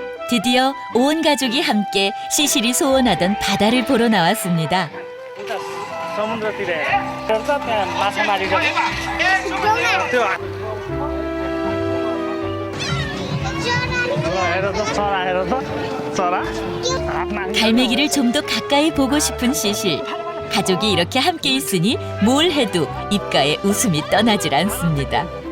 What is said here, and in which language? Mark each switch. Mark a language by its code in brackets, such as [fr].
[ko] 드디어 온 가족이 함께 시실이 소원하던 바다를 보러 나왔습니다. [ne] समुद्रतिर हेर त त्यहाँ माछा मारिरहेको त्यो हेर त चरा हेर त चरा [ko] 갈매기를 좀 더 가까이 보고 싶은 시실. 가족이 이렇게 함께 있으니 뭘 해도 입가에 웃음이 떠나질 않습니다.